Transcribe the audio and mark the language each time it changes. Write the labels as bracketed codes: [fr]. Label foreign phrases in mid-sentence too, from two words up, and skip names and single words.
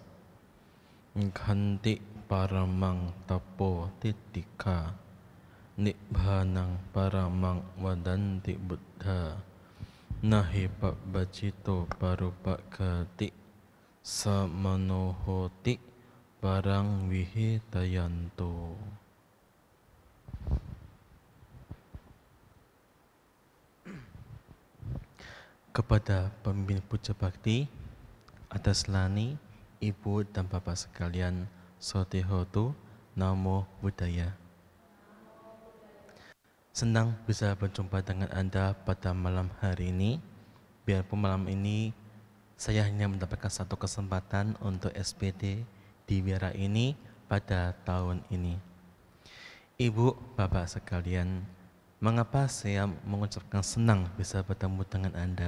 [pi] Khanti paramang tapo titika Nibbhanang paramang wadanti buddha nahi pabbajito parupakati samanohoti barang wihitayanto. [id] Kepada pemimpin puja bakti, atas lani, ibu dan bapak sekalian, [pi] sotehotu, namo buddhaya. [id] Senang bisa berjumpa dengan Anda pada malam hari ini. Biarpun malam ini saya hanya mendapatkan satu kesempatan untuk SPD di wihara ini pada tahun ini. Ibu, bapak sekalian, mengapa saya mengucapkan senang bisa bertemu dengan Anda?